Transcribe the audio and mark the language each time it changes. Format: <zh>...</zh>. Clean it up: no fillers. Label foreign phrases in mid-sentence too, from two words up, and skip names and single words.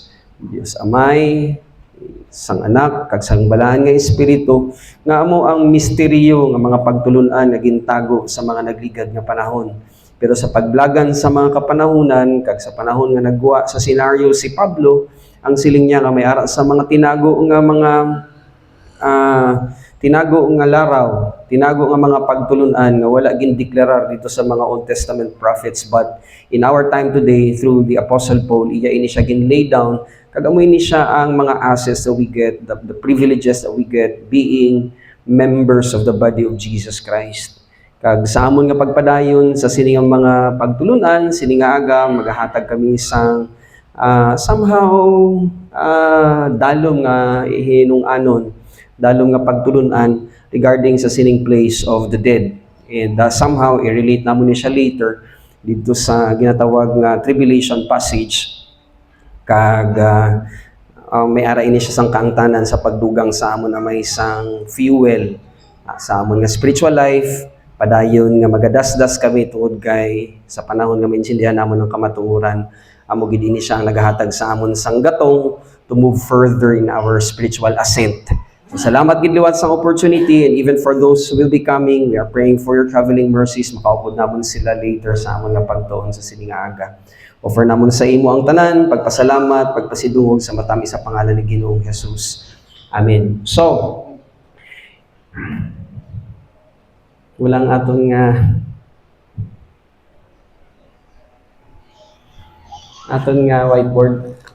<hil>Dios Amay, sang Anak, kag sang Balaan nga Espiritu nga amo ang misteryo nga mga pagtulun-an nga gintago sa mga nagligad nga panahon. Pero sa paglagan sa mga kapanahunan kag sa panahon nga nagwa sa senaryo si Pablo, ang siling niya nga may ara sa mga tinago nga laraw, tinago nga mga pagtulunan nga wala gindeklarar dito sa mga</hil> <en>Old Testament prophets, but in our time today through the Apostle Paul,</en> <hil>iya ini siya</hil> <en>ginlay down</en> <hil>kag amoy ni siya ang mga</hil> <en>assets that we get, the privileges that we get being members of the body of Jesus Christ.</en> <hil>Kag sa amon nga pagpadayon sa sining mga pagtulunan, sining nga aga magahatag kami sang somehow dalom nga hinung-anon, dalom nga pagtulunan regarding sa sining</hil> <en>place of the dead. And somehow,</en> <hil>i-relate naman niya siya later dito sa ginatawag nga tribulation passage. Kag may ara ini siya sang kaangtanan sa pagdugang sa amon na may isang fuel sa amon nga</hil> <en>spiritual life,</en> <hil>padayon nga magadasdas kami tungod kay sa panahon nga maintindihan namon ng kamatuoran, amo gid ini siya ang nagahatag sa amon sang gatong</hil> <en>to move further in our spiritual ascent. So,</en> <hil>salamat gid liwat sa</hil> <en>opportunity, and even for those who will be coming, we are praying for your traveling mercies.</en> <hil>Makaupod namon sila later sa amon nga pagtuon sa sining aga. Offer namon sa imo ang tanan, pagpasalamat, pagpasidungog sa matami sa pangalan ni Ginoong Jesus. Amen. So, walang atong whiteboard.</hil>